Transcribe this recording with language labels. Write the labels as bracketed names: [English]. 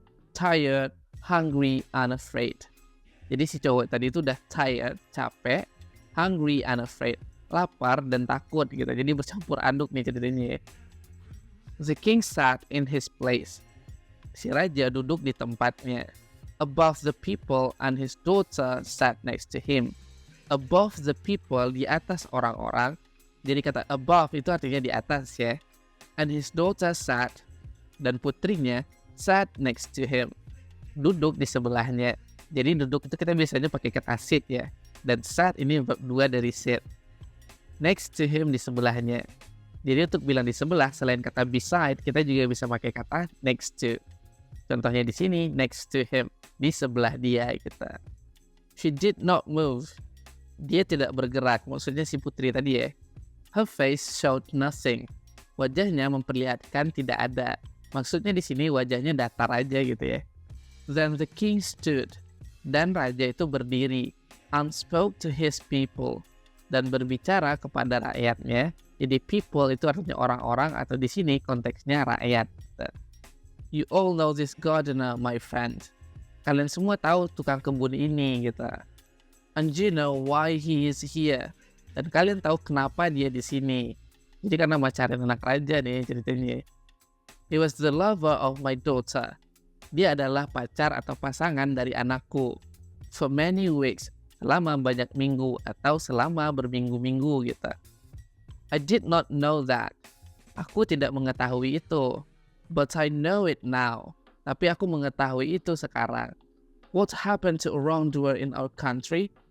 [English] Tired, hungry, and afraid. [Indonesian] Jadi si cowok tadi itu udah tired, capek, [English] hungry, and afraid, [Indonesian] lapar dan takut gitu. Jadi bercampur aduk nih ceritanya. [English] The king sat in his place. [Indonesian] Si raja duduk di tempatnya. [English] Above the people and his daughter sat next to him. Above the people, [Indonesian] di atas orang-orang. Jadi kata above itu artinya di atas ya. [English] And his daughter sat, [Indonesian] dan putrinya [English] sat next to him. [Indonesian] Duduk di sebelahnya. Jadi duduk itu kita biasanya pakai kata sit ya. Dan sat ini verb 2 dari sit. Next to him, di sebelahnya. Jadi untuk bilang di sebelah, selain kata beside, kita juga bisa pakai kata next to. Contohnya di sini, next to him, di sebelah dia kita. [English] She did not move. [Indonesian] Dia tidak bergerak, maksudnya si putri tadi ya. [English] Her face showed nothing. [Indonesian] Wajahnya memperlihatkan tidak ada. Maksudnya di sini wajahnya datar aja gitu ya. [English] Then the king stood. [Indonesian] Dan raja itu berdiri [English] and spoke to his people, [Indonesian] dan berbicara kepada rakyatnya. Jadi people itu artinya orang-orang, atau di sini konteksnya rakyat. [English] You all know this gardener, my friend. [Indonesian] Kalian semua tahu tukang kebun ini gitu. [English] And you know why he is here. [Indonesian] Dan kalian tahu kenapa dia di sini. Jadi karena pacaran anak raja nih ceritanya. [English] He was the lover of my daughter. [Indonesian] Dia adalah pacar atau pasangan dari anakku. [English] For many weeks, [Indonesian] selama banyak minggu atau selama berminggu-minggu gitu. [English] I did not know that. [Indonesian] Aku tidak mengetahui itu. [English] But I know it now. [Indonesian] Tapi aku mengetahui itu sekarang. [English] What happened to a wrongdoer in our country?